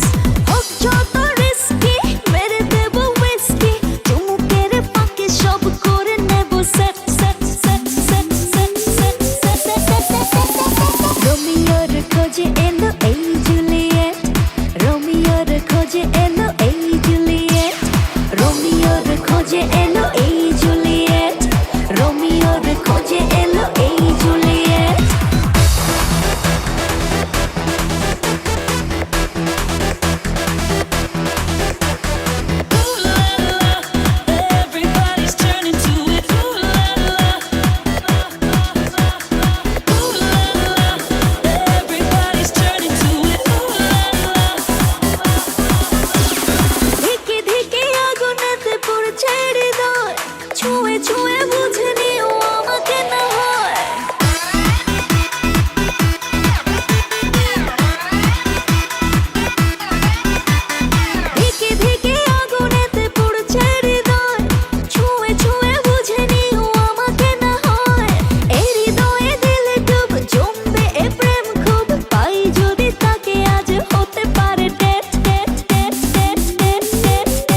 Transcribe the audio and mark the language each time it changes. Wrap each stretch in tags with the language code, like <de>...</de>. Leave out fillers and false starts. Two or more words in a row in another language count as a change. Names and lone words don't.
<bn>হোক যত রিস্কি মেরে দেবো হুইস্কি চুমুকের ফাঁকে সব করে নেব সেট সেট সেট সেট সেট সেট সেট সেট রোমিওর খোঁজে এলো এই জুলিয়েট রোমিওর খোঁজে এলো এই জুলিয়েট রোমিওর খোঁজে এলো এই জুলিয়েট রোমিওর খোঁজে এলো এই জুলিয়েট</bn> <en>Everybody's turning to it. Ooh la la, ooh la la. Everybody's turning to it. Ooh la la.</en> <bn>ধিকে ধিকে আগুনেতে পড়ছে হৃদয় ছুঁয়ে ছুঁয়ে বুঝে নিও আমাকে না হয় ধিকে ধিকে আগুনেতে পড়ছে হৃদয় ছুঁয়ে ছুঁয়ে বুঝে নিও আমাকে না হয় এই হৃদয়ে দিলে ডুব জমবে এ প্রেম খুব পাই যদি তাকে আজ হতে পারে ডেট ডেট ডেট ডেট ডেট ডেট</bn>